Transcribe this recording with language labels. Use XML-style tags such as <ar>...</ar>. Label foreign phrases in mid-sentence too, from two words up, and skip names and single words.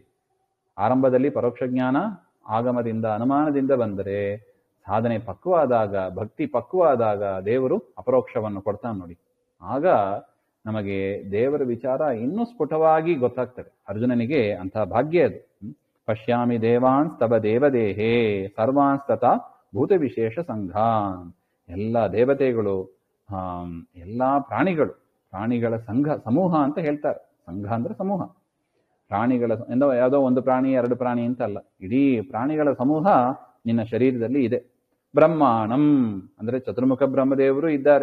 <kn>ಆರಂಭದಲ್ಲಿ ಪರೋಕ್ಷ ಜ್ಞಾನ, ಆಗಮದಿಂದ ಅನುಮಾನದಿಂದ ಬಂದರೆ ಸಾಧನೆ ಪಕ್ವವಾದಾಗ, ಭಕ್ತಿ ಪಕ್ವವಾದಾಗ ದೇವರು ಅಪರೋಕ್ಷವನ್ನು ಕೊಡ್ತಾನೆ ನೋಡಿ. ಆಗ ನಮಗೆ ದೇವರ ವಿಚಾರ ಇನ್ನೂ ಸ್ಫುಟವಾಗಿ ಗೊತ್ತಾಗ್ತದೆ. ಅರ್ಜುನನಿಗೆ ಅಂತಹ ಭಾಗ್ಯ ಅದು.</kn> <sa>ಪಶ್ಯಾಮಿ ದೇವಾನ್ ಸ್ತವ ದೇವದೇಹೇ ಸರ್ವಾನ್ ತಥಾ ಭೂತ ವಿಶೇಷ ಸಂಘಾನ್.</sa> <kn>ಎಲ್ಲ ದೇವತೆಗಳು, ಎಲ್ಲ ಪ್ರಾಣಿಗಳ ಸಮೂಹ ಅಂತ ಹೇಳ್ತಾರೆ. ಸಂಘ ಅಂದ್ರೆ ಸಮೂಹ. ಪ್ರಾಣಿಗಳ ಯಾವುದೋ ಒಂದು ಪ್ರಾಣಿ, ಎರಡು ಪ್ರಾಣಿ ಅಂತ ಅಲ್ಲ, ಇಡೀ ಪ್ರಾಣಿಗಳ ಸಮೂಹ ನಿನ್ನ ಶರೀರದಲ್ಲಿ ಇದೆ. ಬ್ರಹ್ಮಾಣಂ ಅಂದ್ರೆ ಚತುರ್ಮುಖ ಬ್ರಹ್ಮದೇವರು ಇದ್ದಾರೆ.</kn>